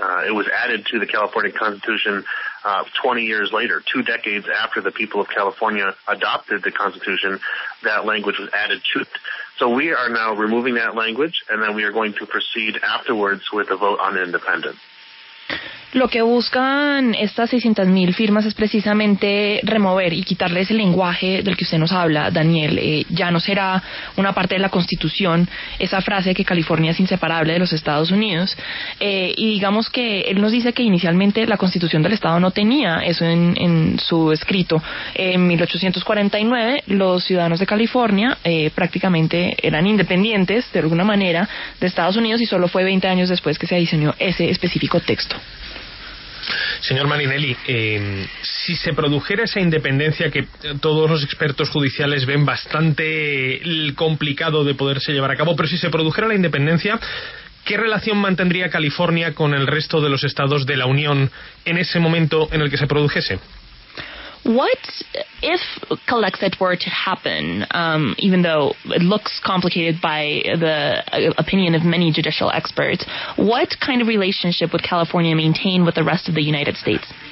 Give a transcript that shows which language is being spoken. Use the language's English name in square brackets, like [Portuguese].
[English] It was added to the California Constitution 20 years later, 2 decades after the people of California adopted the Constitution. That language was added to it. So we are now removing that language, and then we are going to proceed afterwards with a vote on independence. [Spanish] Lo que buscan estas 600,000 firmas es precisamente remover y quitarle ese lenguaje del que usted nos habla, Daniel. Ya no será una parte de la Constitución esa frase de que California es inseparable de los Estados Unidos. Y digamos que él nos dice que inicialmente la Constitución del Estado no tenía eso en su escrito. En 1849 los ciudadanos de California prácticamente eran independientes de alguna manera de Estados Unidos, y solo fue 20 años después que se diseñó ese específico texto. Señor Marinelli, si se produjera esa independencia que todos los expertos judiciales ven bastante complicado de poderse llevar a cabo, pero si se produjera la independencia, ¿qué relación mantendría California con el resto de los estados de la Unión en ese momento en el que se produjese? [English] What if Calexit were to happen, even though it looks complicated by the opinion of many judicial experts, what kind of relationship would California maintain with the rest of the United States?